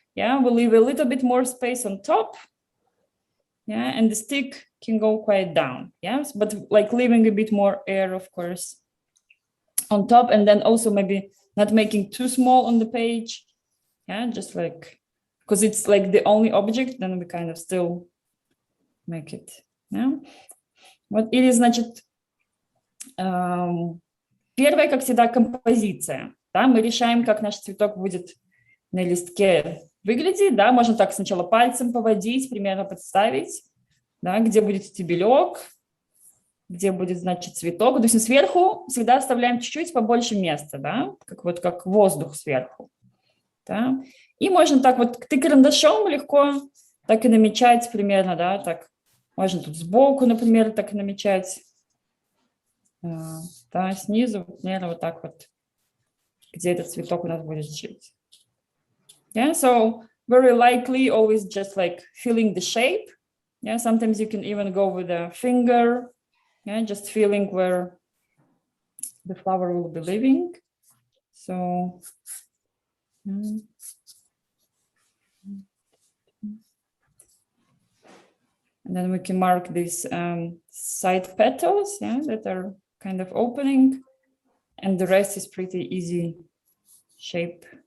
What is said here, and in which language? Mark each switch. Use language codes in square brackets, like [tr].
[en] Yeah, we'll leave a little bit more space on top. Yeah, and the stick can go quite down. Yes, but like leaving a bit more air, of course, on top, and then also maybe not making too small on the page. Yeah, just like, because it's like the only object, then we kind of still make it. [ru] Yeah, вот или значит первое, как всегда, композиция. Да, мы решаем, как наш цветок будет на листке выглядеть, да, можно так сначала пальцем поводить, примерно представить, да, где будет стебелек, где будет, значит, цветок. То есть сверху всегда оставляем чуть-чуть побольше места, да, как вот как воздух сверху. Да. И можно так вот, ты карандашом легко так и намечать примерно, да, так. Можно тут сбоку, например, так и намечать, да, снизу, примерно вот так вот, где этот цветок у нас будет жить. [en] Yeah, so very likely always just like feeling the shape. Yeah, sometimes you can even go with a finger. Yeah, just feeling where the flower will be living. So, and then we can mark these side petals, yeah, that are kind of opening, and the rest is pretty easy shape.